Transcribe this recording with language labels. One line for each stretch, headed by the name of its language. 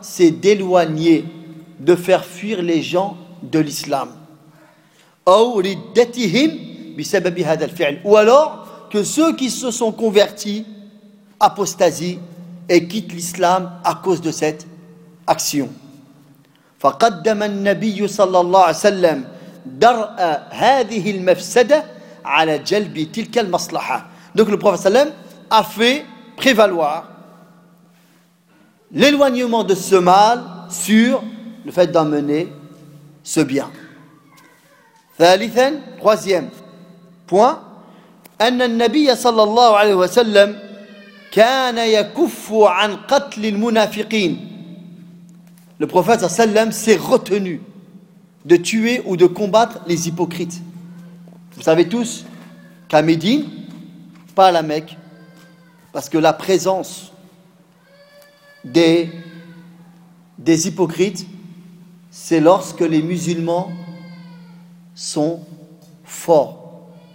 French: C'est d'éloigner, de faire fuir les gens de l'islam. Ou alors que ceux qui se sont convertis apostasient et quittent l'islam à cause de cette action.
Arabic: فقدم النبي صلى الله عليه وسلم درء هذه المفسدة على جلب تلك المصلحة.
French: Donc le prophète sallam a fait prévaloir l'éloignement de ce mal sur le fait d'emmener ce bien. Troisième point,
Arabic: أن النبي صلى الله عليه وسلم كان يكف عن قتل المنافقين.
French: Le prophète sallam s'est retenu de tuer ou de combattre les hypocrites. Vous savez tous qu'à Médine, pas à la Mecque, parce que la présence des hypocrites, c'est lorsque les musulmans sont forts.